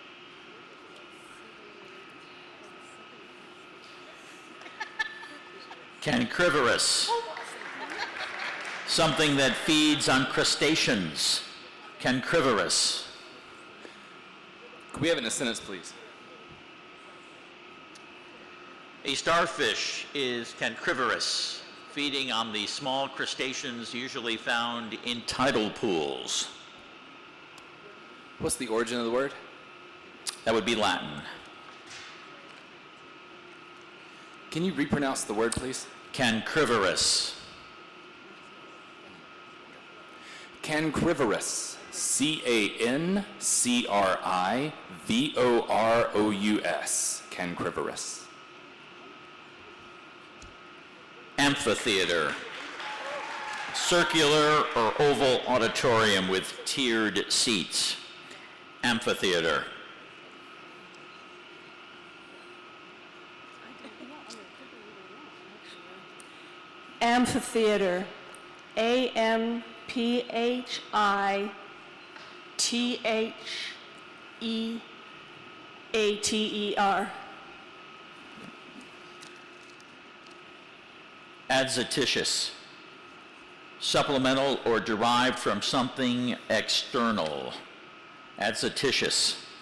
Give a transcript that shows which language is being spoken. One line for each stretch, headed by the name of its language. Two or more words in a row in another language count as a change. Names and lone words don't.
English: Cancrivorous. Something that feeds on crustaceans. Cancrivorous. Could we have it in a sentence, please? A starfish is cancrivorous, feeding on the small crustaceans usually found in tidal pools. What's the origin of the word? That would be Latin. Can you repronounce the word, please? Cancrivorous. Cancrivorous. C-A-N-C-R-I-V-O-R-O-U-S. Cancrivorous. Amphitheater. Circular or oval auditorium with tiered seats. Amphitheater. Amphitheater. A-M-P-H-I-T-H-E-A-T-E-R. Adventitious. Supplemental or derived from something external. Adventitious.